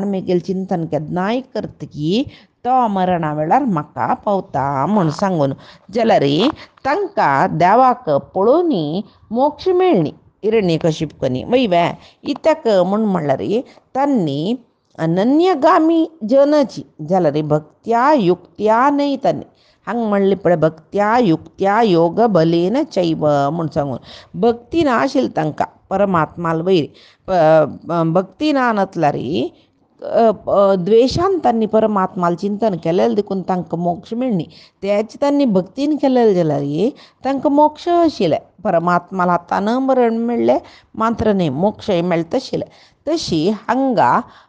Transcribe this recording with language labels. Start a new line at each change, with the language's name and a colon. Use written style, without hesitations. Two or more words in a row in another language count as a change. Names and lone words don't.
Konkani: मेगेल चिंतन केन्नाय करतकी तो मरणा वेळार म्हाका पावता म्हूण सांगून जाल्यार तांकां देवाक पळोवन मोक्ष मेळ्ळी हिरण्यकशिपूनी वय इत्याक म्हूण म्हणल्यार तांणी अनन्यगामी जनची जाल्यार
Sanskrit: भक्त्या युक्त्या
Konkani: न्हय तांणी हांगा म्हणलें पळय
Sanskrit: भक्त्या युक्त्या योग बलेन चैव
Konkani: म्हूण सांगून भक्ती ना आशिल्ली तांकां परमात्माल वयर भक्ती ना नतल्यार द्वेशान तांणी परमात्माल चिंतन केलेलें देखून तांकां मोक्ष मेळ्ळी तेच तांणी भक्तीन केलेलें जाल्यार तांकां मोक्ष आशिल्ले परमात्माल हातान मरण मेळ्ळें मात्र न्ही मोक्षय मेळटा आशिल्ले तशी हांगा